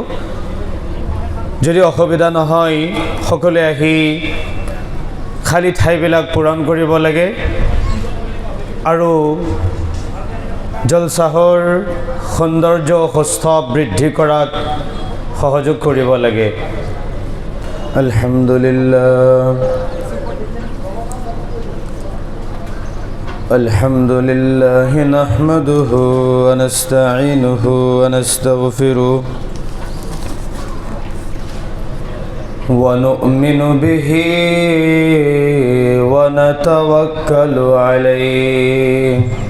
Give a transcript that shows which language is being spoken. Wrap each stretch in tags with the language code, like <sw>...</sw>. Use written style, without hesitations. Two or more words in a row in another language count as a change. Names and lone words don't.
<as>যদি অসুবিধা নহয় সকলোৱে আহি খালী ঠাইবিলাক পূৰণ কৰিব লাগে আৰু জলচাহৰ সৌন্দৰ্য সুস্থ বৃদ্ধি কৰাত সহযোগ কৰিব লাগে।</as> <ar>الحمد لله الحمد لله نحمده ونستعينه ونستغفره ونؤمن به ونتوكل عليه</ar>